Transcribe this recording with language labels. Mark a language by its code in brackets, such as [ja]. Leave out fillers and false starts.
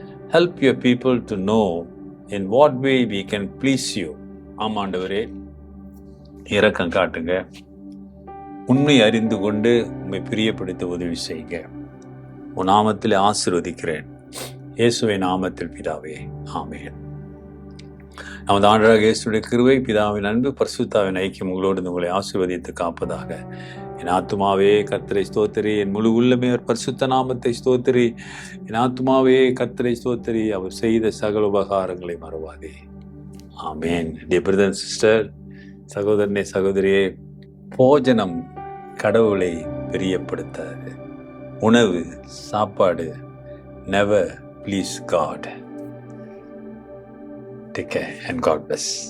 [en] Help your people to know in what way we can please you. [ta] ஆமாண்டவரே, இரக்கம் காட்டுங்க. உண்மை அறிந்து கொண்டு உம்மை பிரியப்படுத்த உதவி செய்யுங்க. உன் நாமத்தில் ஆசீர்வதிக்கிறேன். இயேசுவின் நாமத்தில் பிதாவே, ஆமென். நமது ஆண்டவராகிய இயேசுவுடைய கிருபை, பிதாவின் அன்பு, பரிசுத்தாவின் ஐக்கியம் உங்களோடு உங்களை ஆசீர்வதித்து காப்பதாக. என் ஆத்துமாவே கர்த்தரை ஸ்தோத்திரி, என் முழு உள்ளமே அவர் பரிசுத்த நாமத்தை ஸ்தோத்திரி. என் ஆத்துமாவே கர்த்தரை ஸ்தோத்திரி, அவர் செய்த சகல உபகாரங்களை மறவாதே. ஆமென். [en] dear brother and sister, [ta] சகோதரனே சகோதரியே, போஜனம் கடவுளை பிரியப்படுத்தாது. உணவு, சாப்பாடு [en] never please God. Take care and God bless.